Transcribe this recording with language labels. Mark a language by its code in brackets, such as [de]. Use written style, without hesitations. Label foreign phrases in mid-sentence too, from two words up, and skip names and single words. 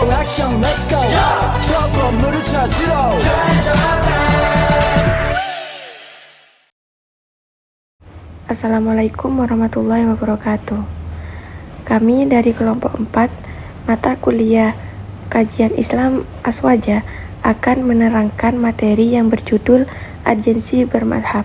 [ko] 액션 [en] let's go [ko] 저 건물을 찾으러 [ar] السلام عليكم ورحمة الله وبركاته. [id] Kami dari kelompok 4 mata kuliah Kajian Islam Aswaja akan menerangkan materi yang berjudul Urgensi Bermadhab.